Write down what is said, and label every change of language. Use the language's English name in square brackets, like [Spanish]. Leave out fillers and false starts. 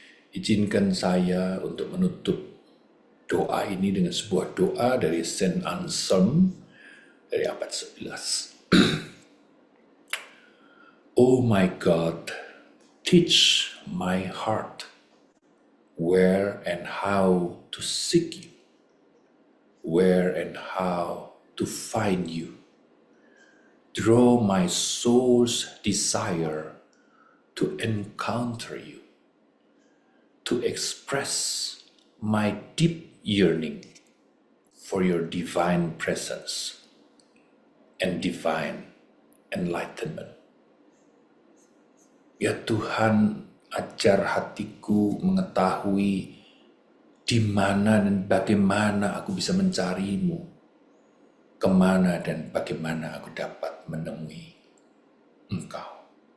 [Indonesian] Izinkan saya untuk menutup doa ini dengan sebuah doa dari Saint Anselm dari abad 11. [English] Oh my God, teach my heart where and how to seek you, where and how to find you. Draw my soul's desire to encounter you, to express my deep yearning for your divine presence and divine enlightenment. [Indonesian] Ya Tuhan, ajar hatiku mengetahui di mana dan bagaimana aku bisa mencarimu, kemana dan bagaimana aku dapat menemui Engkau.